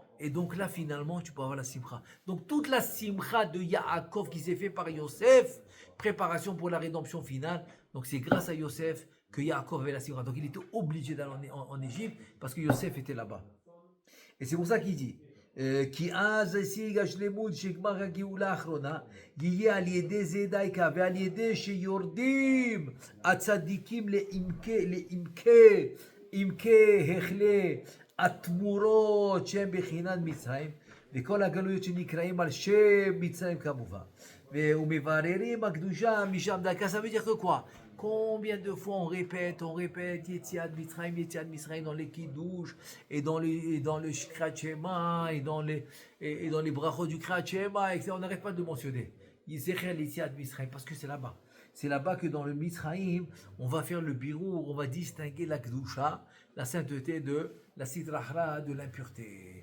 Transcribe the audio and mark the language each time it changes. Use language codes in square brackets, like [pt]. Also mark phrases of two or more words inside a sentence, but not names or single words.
[fr] Et donc là, finalement, tu peux avoir la simcha. Donc toute la simcha de Yaakov qui s'est fait par Yosef, préparation pour la rédemption finale. Donc c'est grâce à Yosef que Yaakov avait la simcha. Donc il était obligé d'aller en Égypte parce que Yosef était là-bas. Et c'est pour ça qu'il dit [he] כי אז השיג השלמות שגמר הגאולה האחרונה יהיה על ידי זה דייקה ועל ידי שיורדים הצדיקים לעמקי החלי התמורות שהם בחינת מצרים וכל הגלויות שנקראים על שם מצרים כמובן ומבררים הקדושה משם דייקה. [fr] Ça veut dire que quoi? Combien de fois on répète [he] יציאת מצרים [fr] dans les Kiddush et dans le [he] קריאת שמע [fr] et dans les brachot du [he] קריאת שמע, [fr] etc. On n'arrête pas de mentionner [he] יציאת מצרים [fr] parce que c'est là-bas. C'est là-bas que dans le Mitzrayim, on va faire le birour, on va distinguer la Kedusha, la sainteté de la Sitrahra, de l'impureté.